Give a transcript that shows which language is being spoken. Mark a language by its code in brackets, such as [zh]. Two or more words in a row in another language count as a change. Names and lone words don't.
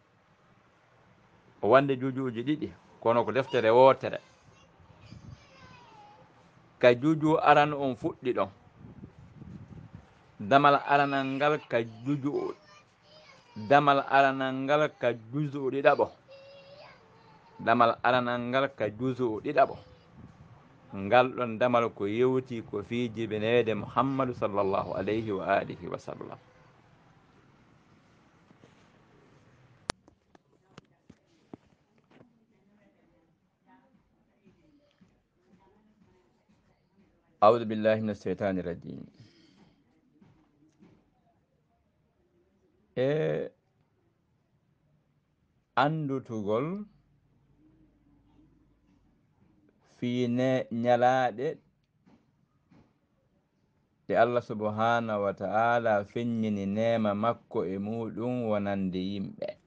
[ff] o wande juujuuji ɗiɗi kono ko deftere wotere ka juuju aran on fuɗɗi ɗon damal aranal ngal ka juuju damal aranal ngal ka juuju ɗiɗaɓo damal aranal ngal ka juuju ɗiɗaɓo ngal ɗon damal ko yewti ko fi jibinede mouhammadou [ar] صلى الله عليه وعلى آله وسلم أعوذ بالله من الشيطان الرجيم [ff] andutugol fiine ñalaaɗe ɗe Allah [ar] سبحانه وتعالى [ff] feññini neema makko e muɗum wonande yimɓe